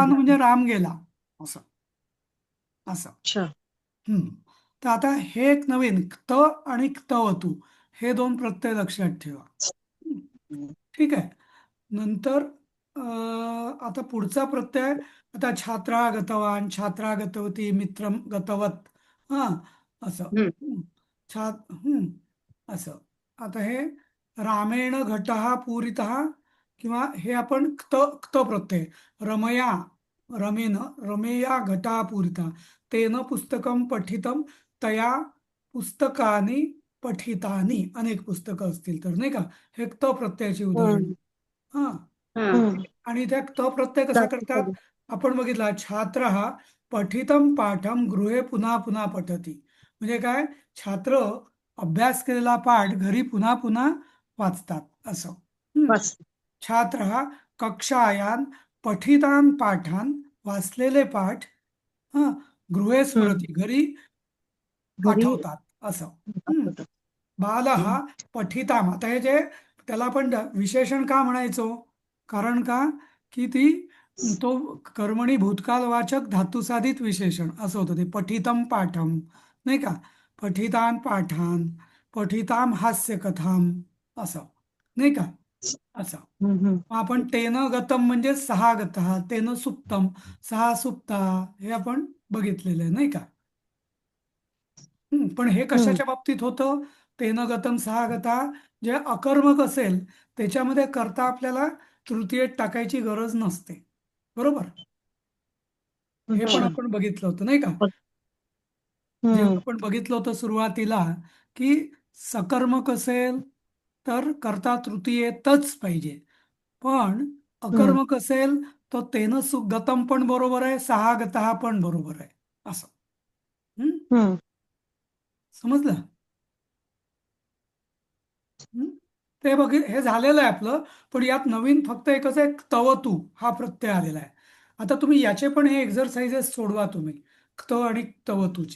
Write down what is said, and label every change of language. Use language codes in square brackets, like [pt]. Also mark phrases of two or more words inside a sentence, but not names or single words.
[mr] रामागतवान म्हणजे राम गेला असं. असं. अच्छा हम्म. तर आता हे एक नवीन क्त आणि क्तवतू हे दोन प्रत्यय लक्षात ठेवा. हम्म. ठीक आहे. नंतर आता पुढचा प्रत्यय, आता [sa] छात्रा गतवान, छात्रा गतवती, मित्र गतवत. [mr] हा, असं. हम्म. असं. आता हे [sa] रामेण घटः पूरितः [mr] किंवा हे आपण क्त प्रत्यय, [sa] रमया, रमेन, रमेया घटः पूरितः, तेन पुस्तकं पठितं, तया पुस्तकानि पठितानि. [mr] अनेक पुस्तकं असतील तर, नाही का? हे क्त प्रत्ययाची उदाहरण. हम्म हा, हा. हम्म आणि त्या क्त प्रत्यय कसा करतात? दाखवतो. आपण बघितला, [sa] छात्र पठितम पाठम गृहे पुन्हा पुन्हा पठती. [mr] म्हणजे काय? छात्र अभ्यास केलेला पाठ घरी पुन्हा पुन्हा वाचतात असं. हम्म. बस [sa] छात्र कक्षायान पठितान पाठान, [mr] वाचलेले पाठ हा [sa] गृहे हम्म स्मरती, [mr] घरी घरी आठवतात असं. हम्म. दाखवतो. [sa] बालः हम्म पठिताम. [mr] आता हे जे त्याला आपण विशेषण का म्हणायचो? कारण का की ती तो कर्मणी भूतकालवाचक धातुसाधित विशेषण असं होतं ते. [sa] पठितम पाठम, [mr] नाही का? [sa] पठितान पाठान, पठिताम हास्य कथाम [mr] असं, नाही का? असं. हम्म मग आपण [sa] तेन गतम [mr] म्हणजे [sa] सहा गतः, तेन सुप्तम सहा सुप्ता, [mr] हे आपण बघितलेलं आहे, नाही का? पण हे हम्म कशाच्या बाबतीत होतं? [sa] तेन गतम सहा गता, [mr] जे अकर्मक असेल त्याच्यामध्ये करता आपल्याला तृतीयेत टाकायची गरज नसते. बरोबर? हे पण अच्छा आपण बघितलं होतं, नाही का? जेव्हा हम्म आपण बघितलं होतं सुरुवातीला की सकर्मक असेल तर करता तृतीयेतच पाहिजे. पण हम्म अकर्मक असेल तर [sa] तेन गतम [mr] पण बरोबर आहे, [sa] सहा गतः [mr] पण बरोबर आहे असं. हम्म? हम्म समजलं? हं? ते हे झालेलं आहे आपलं. पण यात नवीन फक्त एकच आहे, तवतू हा प्रत्यय आलेला आहे. आता तुम्ही याचे पण हे एक्झरसाइजेस सोडवा तुम्ही, क्त आणि तवतूचे.